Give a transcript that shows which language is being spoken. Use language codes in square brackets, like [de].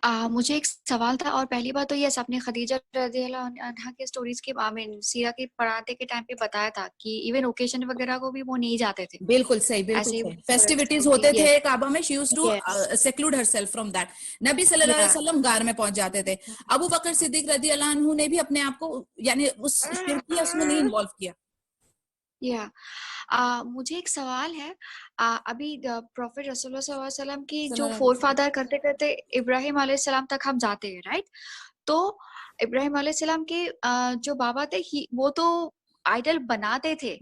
[ur] مجھے ایک سوال تھا, اور پہلی بات تو یہ آپ نے خدیجہ رضی اللہ عنہا کے سٹوریز کے سیرہ کے پڑھاتے کے ٹائم پہ بتایا تھا کہ ایون اوکیشن وغیرہ کو بھی وہ نہیں جاتے تھے. بالکل صحیح, بالکل صحیح. فیسٹیوٹیز ہوتے تھے کعبہ میں, [en] she used to seclude herself from that. [ur] نبی صلی اللہ علیہ وسلم غار میں پہنچ جاتے تھے. ابو بکر صدیق رضی اللہ عنہ نے بھی اپنے آپ کو یعنی اس شرکیہ اس میں نہیں انوالو کیا. مجھے ایک سوال ہے, ابھی پروفیٹ رسول اللہ صلی اللہ علیہ وسلم کی جو فور فادر کرتے کرتے ابراہیم علیہ السلام تک ہم جاتے ہیں, رائٹ؟ تو ابراہیم علیہ السلام کے جو بابا تھے وہ تو آئیڈل بناتے تھے.